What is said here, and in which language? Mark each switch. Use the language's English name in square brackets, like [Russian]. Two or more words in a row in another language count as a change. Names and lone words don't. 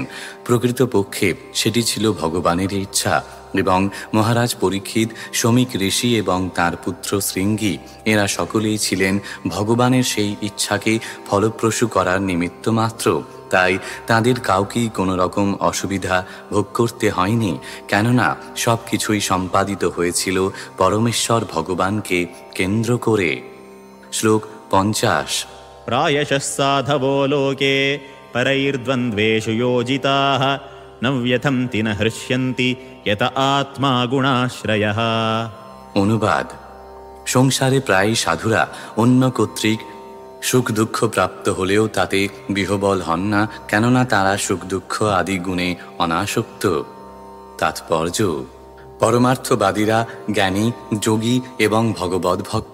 [Bangla] প্রকৃতপক্ষে সেটি ছিল ভগবানের ইচ্ছা এবং মহারাজ পরীক্ষিত, শমিক ঋষি এবং তার পুত্র শৃঙ্গী এরা সকলেই ছিলেন ভগবানের সেই ইচ্ছাকে ফলপ্রসূ করার নিমিত্ত মাত্র। তাই তাদের কাউকেই কোনো রকম অসুবিধা ভোগ করতে হয়নি, কেননা সব কিছুই সম্পাদিত হয়েছিল পরমেশ্বর ভগবানকে কেন্দ্র করে। শ্লোক 50। [Sanskrit] प्रायशः साधवो लोके परैर्द्वन्द्वेषु योजिताः न व्यथन्ति न हृष्यन्ति यत आत्मा गुणाश्रयः। [Bangla] অনুবাদ: সংসারে প্রায় সাধুরা অন্য কর্তৃক সুখ দুঃখ প্রাপ্ত হলেও তাতে বিহ্বল হন না, কেননা তারা সুখ দুঃখ আদি গুণে অনাসক্ত। তাৎপর্য: পরমার্থবাদীরা জ্ঞানী, যোগী এবং ভগবদ্ ভক্ত।